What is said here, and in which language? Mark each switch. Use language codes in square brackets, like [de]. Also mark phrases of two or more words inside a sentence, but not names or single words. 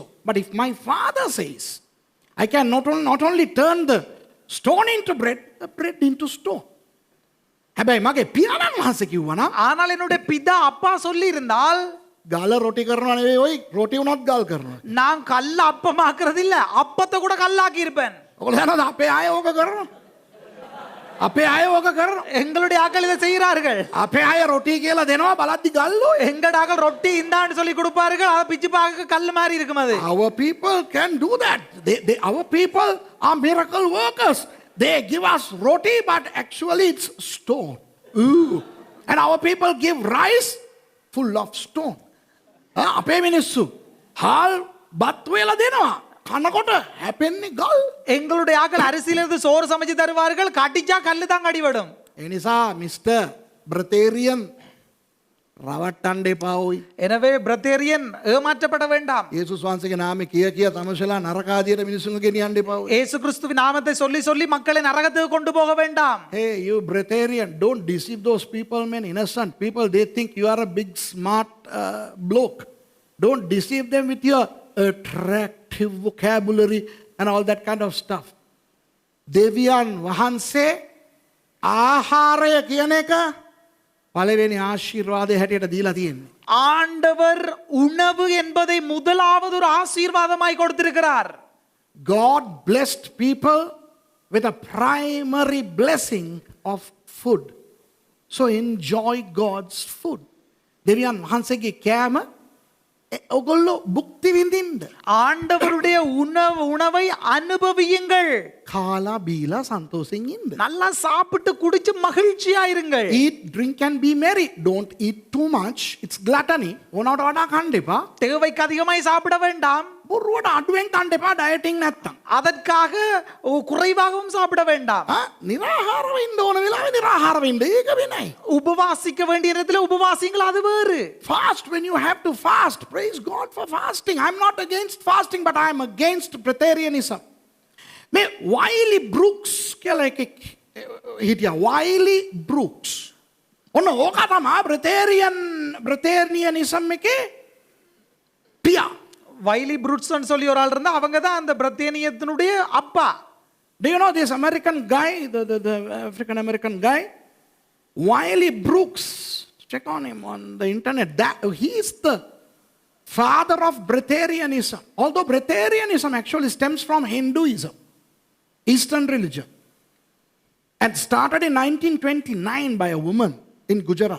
[en] But if my Father says, I can not only turn the stone into bread, the bread into stone. [si] හැබැයි මගේ පියාණන් වහන්සේ කිව්වා නම් [ta] ஆனால் என்னுடைய பிதா அப்பா சொல்லி இருந்தால், [si] ගල රොටි කරනවා නෙවෙයි ඔයි රොටි උනත් ගල් කරනවා. [ta] நான் கல்ல அப்பமாக்குறது இல்ல, அப்பத்தை கூட கல்லாக்கி இருப்பேன். [si] ඔයගොල්ලෝ දන්නවද අපේ අය ඕක කරනවා? අපේ අය ඕක කරනවා. [ta] எங்களுடைய ஆக்கள் இதை செய்கிறார்கள். [si] අපේ අය රොටි කියලා දෙනවා බලද්දි ගල්ලෝ. [ta] எங்கட ஆக்கள் ரொட்டி இந்தான்னு சொல்லி கொடுப்பார்கள், அதை பிச்சு பார்க்க கல் மாதிரி இருக்கும் அது. [en] Our people can do that. Our people are miracle workers. They give us roti, but actually it's stone. Ooh. And our people give rice full of stone. [si] අපේ මිනිස්සු හාල් බත් වේලා දෙනවා. කනකොට හැපෙන්නේ ගල්. [ta] எங்களுடைய ஆக்கள் அரிசியிலிருந்து சோறு சமைச்சு தருவார்கள், கட்டிச்சா கல்லு தான் கடிபடும். [si] ඒ නිසා මිස්ටර් බ්‍රතේරියන් රවට්ටන්න එපා ඔයි. [ta] எனவே பிரதேரியன் ஏமாற்றப்பட வேண்டாம். [si] යේසුස් වහන්සේගේ නාමේ කිය තමුසලා නරක ආදියට මිනිස්සුන්ව ගෙනියන්න එපා ඔයි. [ta] இயேசு கிறிஸ்துவின் நாமத்தை சொல்லி சொல்லி மக்களை நரகத்துக்கு கொண்டு போக வேண்டாம். [en] Hey, you Breatharian, don't deceive those people, man, innocent people. They think you are a big, smart bloke. Don't deceive them with your attractive vocabulary and all that kind of stuff. [si] දෙවියන් වහන්සේ ආහාරය කියන එක පළවෙනි ආශිර්වාදය හැටියට දීලා තියෙන්නේ. [ta] ஆண்டவர் உணவு என்பதை முதலாவது ஒரு ஆசீர்வாதமாய் கொடுத்திருக்கிறார். [en] God blessed people with a primary blessing of food. So enjoy God's food. [si] දෙවියන් වහන්සේගේ කෑම ඔගොල්ලෝ භුක්ති විඳින්න. [ta] ஆண்டவருடைய உணவை அனுபவியுங்கள். [si] කාලා බීලා සන්තෝෂෙන් ඉන්න. [ta] நல்லா சாப்பிட்டு குடிச்சு மகிழ்ச்சியா இருங்கள். [en] Eat, drink and be merry. Don't eat too much. It's gluttony. [si] ඕනවට වඩා කන්න එපා. [ta] தேவைக்கு அதிகமாய் சாப்பிட வேண்டாம். [si] බොරුවට අඩුවෙන් කන්න එපා ඩයටින් නැත්තම්. [ta] அதற்காக குறைவாகவும் சாப்பிட வேண்டாம். [si] නිරාහාරව ඉන්න ඕන වෙලාවෙ නිරාහාරව ඉන්න. ඒක වෙනයි. [ta] உபவாசிக்க வேண்டிய நேரத்தில் உபவாசிங்கள், அது வேறு. [en] Fast when you have to fast. Praise God for fasting. I'm not against fasting, but I'm against Breatharianism. [si] මේ වයිලි බෘක්ස් කියලා එකෙක් හිටියා. වයිලි බෘක්ස්. ඔන්න ඕක තමයි Breatharianism එකේ පියා. [ta] வைலி புரூட்ஸ்னு சொல்லி ஒரு ஆள் இருந்தா, அவங்க தான் அந்த பிரத்தேனியத்தினுடைய அப்பா. [en] Do you know this American guy, the African American guy, Wiley Brooks? Check on him on the internet. He is the father of Breatharianism. Although Breatharianism actually stems from Hinduism, Eastern religion, and started in 1929 by a woman in Gujarat.